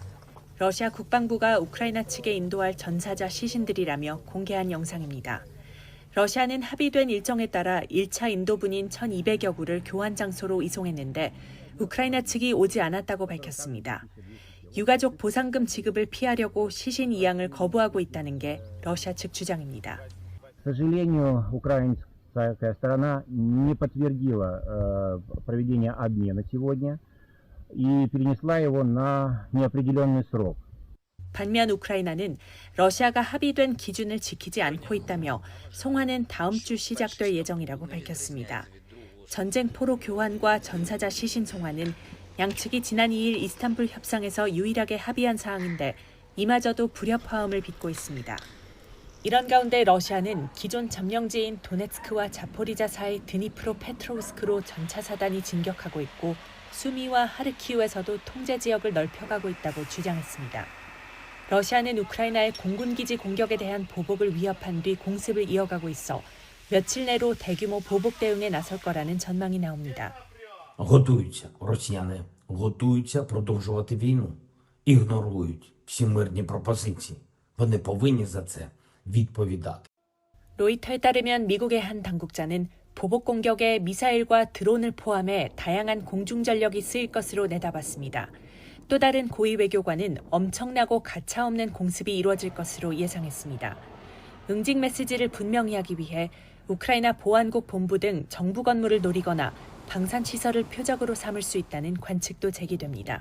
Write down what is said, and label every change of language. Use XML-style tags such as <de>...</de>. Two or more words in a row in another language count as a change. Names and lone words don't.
<ko>러시아 국방부가 우크라이나 측에 인도할 전사자 시신들이라며 공개한 영상입니다. 러시아는 합의된 일정에 따라 1차 인도분인 1,200여 구를 교환 장소로 이송했는데 우크라이나 측이 오지 않았다고 밝혔습니다. 유가족 보상금 지급을 피하려고 시신 이양을 거부하고 있다는 게 러시아 측 주장입니다.</ko> <ru>К сожалению, украинская сторона не подтвердила проведение обмена сегодня и перенесла его на неопределенный срок.</ru> <ko>반면 우크라이나는 러시아가 합의된 기준을 지키지 않고 있다며 송환은 다음 주 시작될 예정이라고 밝혔습니다. 전쟁 포로 교환과 전사자 시신 송환은 양측이 지난 2일 이스탄불 협상에서 유일하게 합의한 사항인데 이마저도 불협화음을 빚고 있습니다. 이런 가운데 러시아는 기존 점령지인 도네츠크와 자포리자 사이 드니프로 페트로우스크로 전차 사단이 진격하고 있고 수미와 하르키우에서도 통제 지역을 넓혀가고 있다고 주장했습니다. 러시아는 우크라이나의 공군기지 공격에 대한 보복을 위협한 뒤 공습을 이어가고 있어 며칠 내로 대규모 보복 대응에 나설 거라는 전망이 나옵니다.</ko> <uk>Готуються, росіяни готуються продовжувати війну, ігнорують всі мирні пропозиції. Вони повинні за це відповідати.</uk> <ko>로이터에 따르면 미국의 한 당국자는 보복 공격에 미사일과 드론을 포함해 다양한 공중전력이 쓰일 것으로 내다봤습니다. 또 다른 고위 외교관은 엄청나고 가차없는 공습이 이루어질 것으로 예상했습니다. 응징 메시지를 분명히 하기 위해 우크라이나 보안국 본부 등 정부 건물을 노리거나 방산시설을 표적으로 삼을 수 있다는 관측도 제기됩니다.</ko>